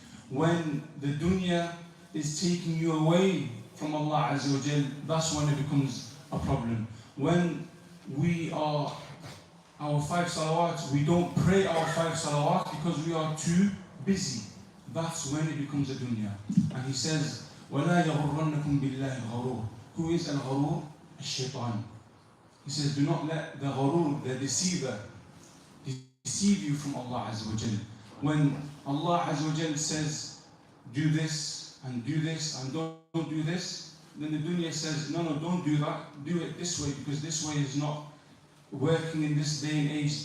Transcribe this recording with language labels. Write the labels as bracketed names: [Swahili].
[English] When the dunya is taking you away from Allah Azza wa Jalla, that's when it becomes a problem. When we are our 5 salawats, we don't pray our 5 salawats because we are too busy. That's when it becomes a dunya. And He says, [Arabic] وَلَا يَغُرَّنَّكُمْ بِاللَّهِ الْغَرُورُ. [English] Who is al-gharur? Al-shaytan. He says, do not let the gharur, the deceiver, deceive you from Allah Azza wa Jalla. When Allah Azza wa Jalla says, do this and don't do this, then the dunya says, no, don't do that, do it this way because this way is not working in this day and age.